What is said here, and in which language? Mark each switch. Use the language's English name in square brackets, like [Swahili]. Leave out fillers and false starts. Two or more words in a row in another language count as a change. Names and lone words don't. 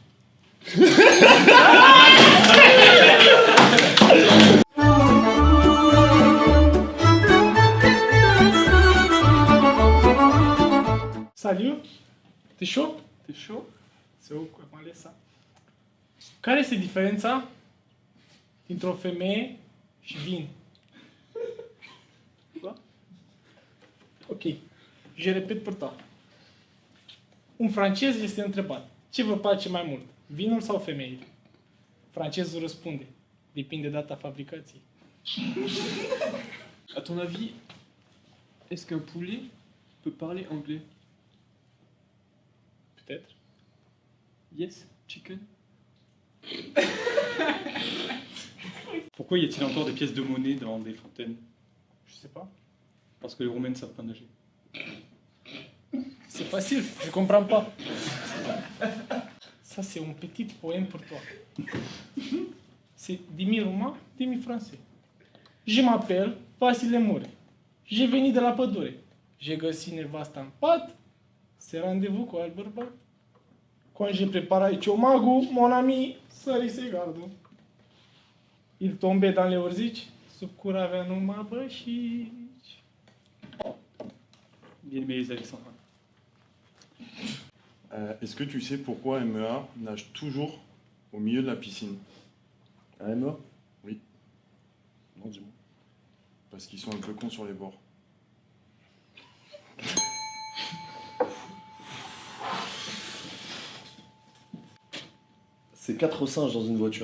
[French] Salut, t'es chaud? T'es chaud? C'est où? Comment est ça? [Romanian] Care este diferența dintre o femeie și vin? [French] Quoi? Ok, je repet pour toi. [Romanian] Un francez este întrebat: ce vă place mai mult, vinul sau femeile? Francezul răspunde: depinde de data fabricației. [French] À ton avis, est-ce qu'un poulet peut parler anglais? Peut-être. [English] Yes, chicken. [French] Pourquoi y a-t-il encore des pièces de monnaie dans des fontaines? Je sais pas. Parce que les Roumains ne savent pas nager. C'est facile, je comprends pas. Ça, c'est un petit poème pour toi. C'est demi-roumain, demi-français. Je m'appelle Vasile Mure. J'ai venu de la pădure. [Romanian] J'ai găsit nevasta în pat. [French] C'est rendez-vous [Romanian] cu alt bărbat. [French] Quand je préparais ciomagul, mon ami [Romanian] sărise gardul. [French] Il tombait dans les [Romanian] urzici, sub cur avea numai bășici. [French] Bien aimé les Alexandrins. Est-ce que tu sais pourquoi MEA nage toujours au milieu de la piscine? Un MEA? Oui. Non, dis-moi. Parce qu'ils sont un peu cons sur les bords. C'est 4 singes dans une voiture.